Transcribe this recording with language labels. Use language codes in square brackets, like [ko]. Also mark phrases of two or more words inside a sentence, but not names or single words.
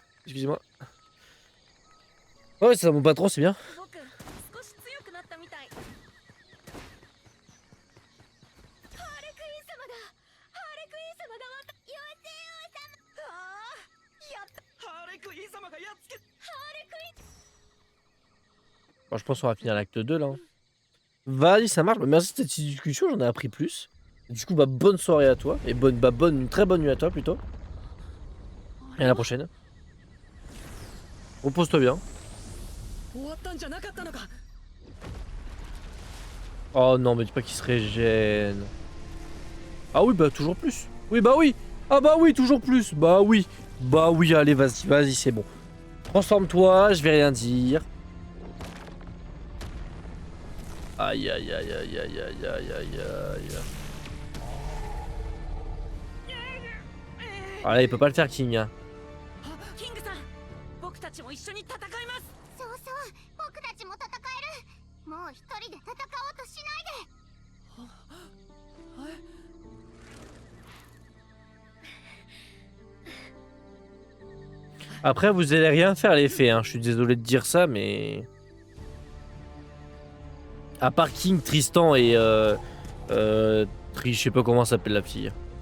[fr] Excusez-moi. Ouais, c'est ça, mon patron, c'est bien. [ja] 僕少し強くなったみたい。ハーレクイン様だ。ハーレクイン様がまた妖精王様。ああ、やった。ハーレクイン様がやっつけ。ハーレクイン。 [fr] Bon, je pense qu'on va finir l'acte 2 là. Vas-y, ça marche. Bah, merci de cette discussion, j'en ai appris plus. Du coup, bah, bonne soirée à toi. Et très bonne nuit à toi plutôt. Et à la prochaine. Repose-toi bien. [ja] 終わったんじゃなかったのか。 [fr] Oh non, mais dis pas qu'il se régène. Ah oui, bah toujours plus. Oui, bah oui. Ah bah oui, toujours plus. Bah oui. Bah oui, allez, vas-y, vas-y, c'est bon. Transforme-toi, je vais rien dire. Aïe, aïe, aïe, aïe, aïe, aïe, aïe, aïe, aïe. Ah là, il peut pas le faire, King. Hein. [ja] キングさん、僕たちも一緒に戦います。そうそう、僕たちも戦える。もう一人で戦おうとしないで。 [fr] Après, vous allez rien faire les faits, hein. Je suis désolé de dire ça, mais... À part King, Tristan et... je sais pas comment s'appelle la fille.